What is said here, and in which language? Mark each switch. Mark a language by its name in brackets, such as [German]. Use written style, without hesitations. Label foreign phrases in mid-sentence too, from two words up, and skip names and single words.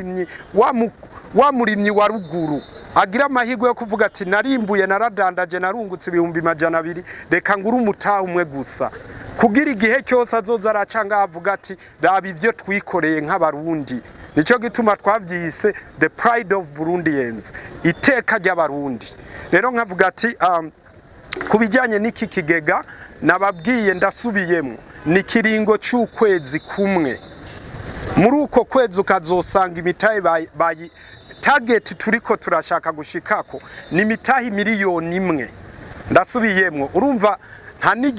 [Rundi] murimyi wa ruguru agira amahirwe yo kuvuga ati narimbuye naradandaje narungutse 200 reka nguru umutaha umwe gusa kugira igihe cyose azoza aracanga avuga ati raba ivyo twikoreye nk'abarundi nico gituma twavyise [English] the pride of Burundians [Rundi] iteka ry'abarundi rero nkavuga ati kubijanye n'iki kigega nababwiye ndasubiyemo ni kiringo cy'ukwezi kumwe muri uko kwezi ukazosanga imitahe bayi target turiko turashaka gushikako ni mitahi miliyoni 1 ndasubiyemo urumva nta